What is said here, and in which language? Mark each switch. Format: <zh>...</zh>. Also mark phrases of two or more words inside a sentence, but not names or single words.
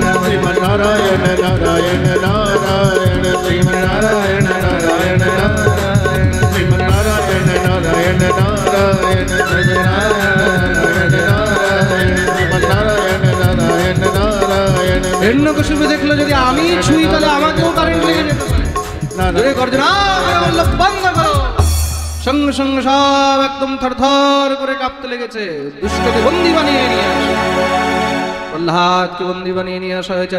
<hi>श्रीमन नारायण नारायण नारायण श्रीमन नारायण नारायण नारायण श्रीमन नारायण नारायण नारायण भज नारायण नारायण श्रीमन नारायण नारायण नारायण</hi> <bn>হিরণ্যকশিপু দেখলো যদি আমি ছুঁই তাহলে আমাকেও কারেন্ট লেগে যেতে পারে। জোরে গর্জনা বলল, বন্ধ করো। সঙ্গে সঙ্গে সব একদম থরথর করে কাঁপতে লেগেছে। দুষ্টকে বন্দী বানিয়ে নিয়ে আসে, প্রহ্লাদকে বন্দী বানিয়ে নিয়ে আসা হয়েছে।</bn>